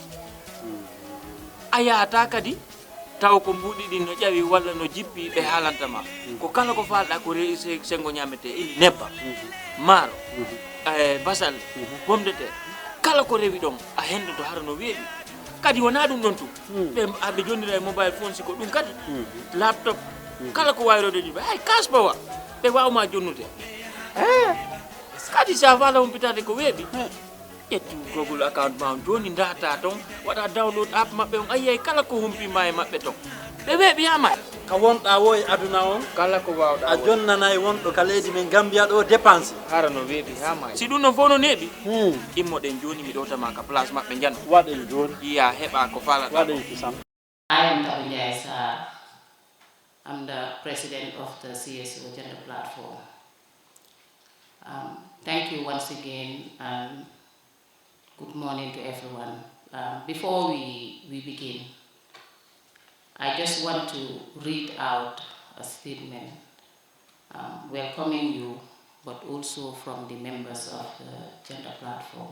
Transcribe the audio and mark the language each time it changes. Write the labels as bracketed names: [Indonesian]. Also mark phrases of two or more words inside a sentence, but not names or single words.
[Fula] ayata kadi taw ko mbudi din no jawi walla no jippi be halanta ma ko kala ko falda ko sengo nyamete ili nebba maro basal [French] pomme de terre [Fula] kala ko rewi don a hendo to har no weebi kadi wona dum don tu be abe jonnira [English] mobile phone [Fula] siko dum kadi laptop kala ko wayrode dibe ay kasbawa be wawma jonnute kadi sa fala humpitade ko weebi ƴettu Google account ma joni data ton waɗa [English] download app [Fula] maɓɓe on ayiyay kala ko humpima e maɓɓe ton ɓe weeɓi yama ka wonɗa wo e aduna on kala ko wawɗa a jonnanay wonɗo ka leydi men Gambia ɗo dépense hara no weeɓi yama si ɗum non fof no neeɓi immoɗen joni mi ɗowtama ka place maɓɓe jan waɗen joni iya heɓa ko falata waɗen kisam [English] I am Fatou Sarr. I'm the president of the CSO Gender Platform. Thank you once again, and good morning to everyone. Before we begin, I just want to read out a statement welcoming you, but also from the members of the Gender Platform.